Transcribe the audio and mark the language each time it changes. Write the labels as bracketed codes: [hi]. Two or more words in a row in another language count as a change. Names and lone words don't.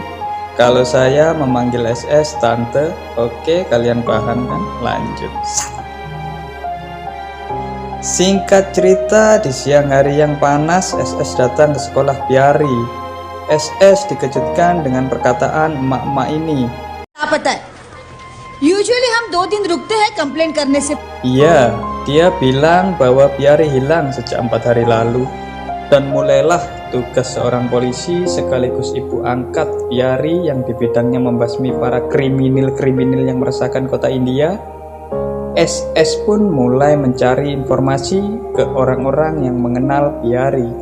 [id] Kalau saya memanggil SS Tante. Oke, kalian paham kan? Lanjut. Singkat cerita, di siang hari yang panas, SS datang ke sekolah Piari. SS dikejutkan dengan perkataan emak-emak ini. [hi] क्या पता है यूजुअली हम 2 दिन रुकते हैं कंप्लेन करने से। [id] Iya, dia bilang bahwa Piari hilang sejak 4 hari lalu. Dan mulailah tugas seorang polisi sekaligus ibu angkat Piari yang di bidangnya membasmi para kriminal-kriminal yang meresahkan kota India. SS pun mulai mencari informasi ke orang-orang yang mengenal Piari.